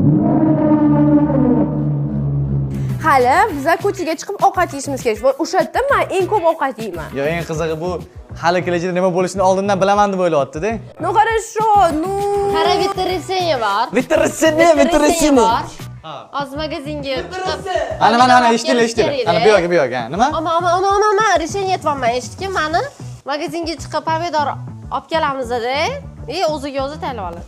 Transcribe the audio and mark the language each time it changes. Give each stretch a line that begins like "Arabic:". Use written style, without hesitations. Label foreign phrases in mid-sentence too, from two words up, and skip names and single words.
Uzbek: Hali biza ko'chaga chiqib ovqat yeyishimiz kerak. Va o'sha yerda men eng ko'p ovqat yeyman. Yo, eng qizig'i bu hali kelajakda nima bo'lishini oldindan bilaman deb o'ylayapti-da.
Russian: Ну хорошо, ну.
Uzbek: Qara bitta retseniya bor. Vitrissini. Hozir magazinga chiqib. Ana eshitdinglar. Ana bu yoqqa, nima? Ana, решение aytibman eshitdingmi? Mani magazinga chiqib pomidor olib kelamiz-da. O'ziga o'zi tanlab oladi.